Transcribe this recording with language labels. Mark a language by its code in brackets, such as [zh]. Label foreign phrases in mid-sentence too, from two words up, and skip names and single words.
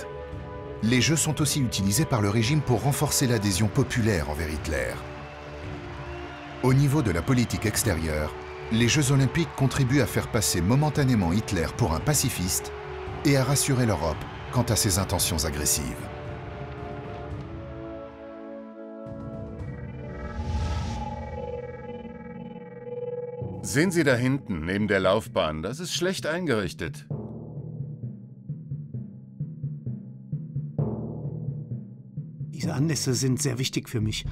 [fr] Les Jeux sont aussi utilisés par le régime pour renforcer l'adhésion populaire envers Hitler. Au niveau de la politique extérieure, les Jeux olympiques contribuent à faire passer momentanément Hitler pour un pacifiste et à rassurer l'Europe quant à ses intentions agressives. [de] Sehen Sie da hinten, neben der Laufbahn, das ist schlecht eingerichtet. Diese Anlässe sind sehr wichtig für mich.